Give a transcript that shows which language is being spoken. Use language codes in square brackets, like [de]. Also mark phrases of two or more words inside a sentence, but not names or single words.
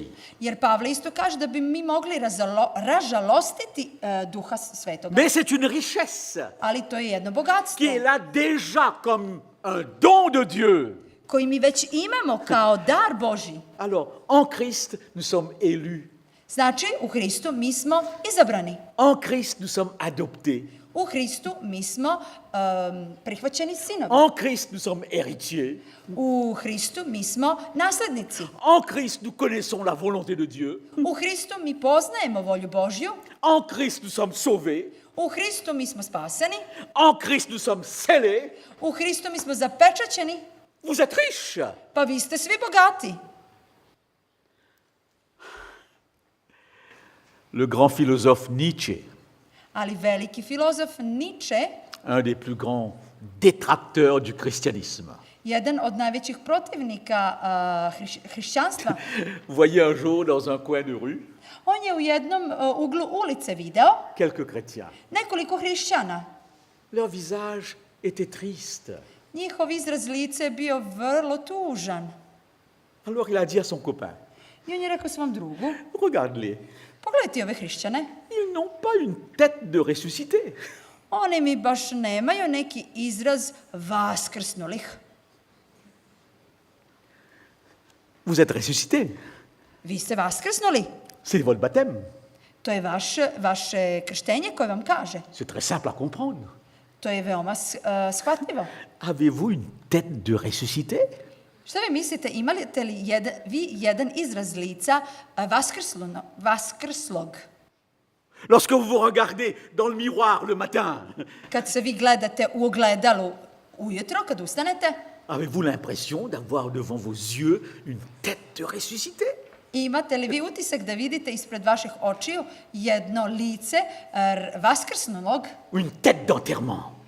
[sr] Jer Pavle isto kaže da bi mi mogli ražalostiti Duha Svetoga. [fr] Mais c'est une richesse [sr] Ali to je jedno bogatstvo [fr] qui est là déjà comme un don de Dieu. [sr] koji mi već imamo kao dar Božji. [fr] Alors, en Christ, nous sommes élus. [sr] Znači, u Hristu mi smo izabrani. [fr] En Christ, nous sommes adoptés. [sr] U Hristu mi smo prihvaćeni sinovi. [fr] En Christ, nous sommes héritiers. [sr] U Hristu mi smo naslednici. [fr] En Christ, nous connaissons la volonté de Dieu. [sr] U Hristu mi poznajemo volju Božju. [fr] En Christ, nous sommes sauvés. [sr] U Hristu mi smo spaseni. [fr] En Christ, nous sommes scellés. [sr] U Hristu mi smo zapečaćeni. [fr] Vous êtes riches. [sr] Pa vi ste svi bogati. [fr] Le grand philosophe Nietzsche, [sr] Ali veliki filozof Nietzsche, [fr] un des plus grands détracteurs du christianisme, [sr] jedan od najvećih protivnika hrišćanstva, [fr] voyait un jour dans un coin de rue [sr] on je u jednom uglu ulice video [fr] quelques chrétiens. [sr] nekoliko hrišćana. [fr] Leur visage était triste. [sr] Njihov izraz lice je bio vrlo tužan. [fr] Alors il a dit à son copain, [sr] I on je rekao svom drugu, [fr] regarde-les, [sr] pogledaj ti ove hrišćane, [fr] ils n'ont pas une tête de ressuscité. [sr] oni mi baš nemaju neki izraz vaskrsnulih. [fr] Vous êtes ressuscité. [sr] Vi ste vaskrsnuli. [fr] C'est votre baptême. [sr] To je vaše krštenje koje vam kaže. [fr] C'est très simple à comprendre. [sr] To je veoma shvatljivo. [fr] Avez-vous une tête de ressuscité? [sr] Šta vi mislite, imate li vi jedan izraz lica vaskrslog? [fr] Lorsque vous vous regardez dans le miroir le matin, [sr] Kad se vi gledate u ogledalu ujutro, kad ustanete, [fr] avez-vous l'impression d'avoir devant vos yeux une tête de ressuscité? [sr] imate li vi utisak da vidite ispred vaših očiju jedno lice vaskrsnulog [fr] Ou une tête d'enterrement?